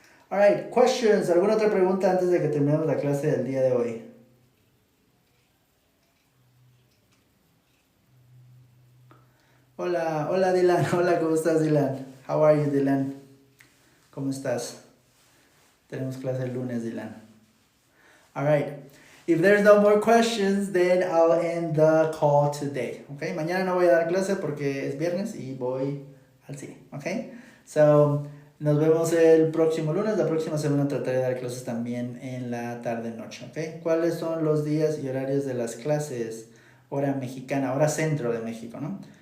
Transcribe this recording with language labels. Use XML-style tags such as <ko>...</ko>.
<en>Alright, questions,</en> <es>¿alguna otra pregunta antes de que terminemos la clase del día de hoy? Hola Dylan, hola, ¿cómo estás Dylan?</es> <en>How are you Dylan?</en> <es>¿Cómo estás? Tenemos clase el lunes Dylan.</es> <en>Alright, if there's no more questions, then I'll end the call today.</en> <es>Okay, mañana no voy a dar clase porque es viernes y voy al cine. Okay, so nos vemos el próximo lunes. La próxima semana trataré de dar clases también en la tarde-noche. Okay, ¿cuáles son los días y horarios de las clases? Hora mexicana, hora centro de México, ¿no?</es>